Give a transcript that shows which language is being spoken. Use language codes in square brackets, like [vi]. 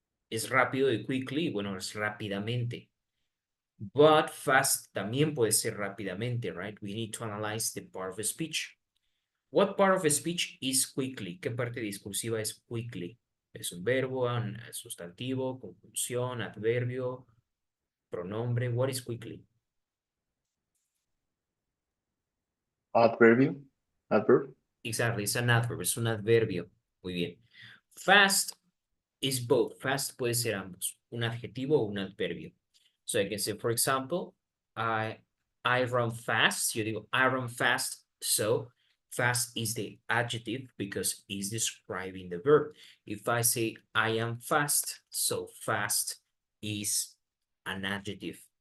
[es] Es rápido y quickly, bueno, es rápidamente. [en] But fast [es] también puede ser rápidamente, right? [en] We need to analyze the part of a speech. What part of a speech is quickly? [es] ¿Qué parte discursiva es quickly? ¿Es un verbo, un sustantivo, conjunción, adverbio, pronombre? [en] What is quickly? Adverb. Exactly, it's an adverb, [es] es un adverbio. Muy bien. [en] Fast is both. [es] Fast puede ser ambos, un adjetivo o un adverbio. [en] So I can say, for example, I run fast. [es] Yo digo, [en] I run fast. So fast is the adjective because it's describing the verb. If I say I am fast, so fast is an adjective.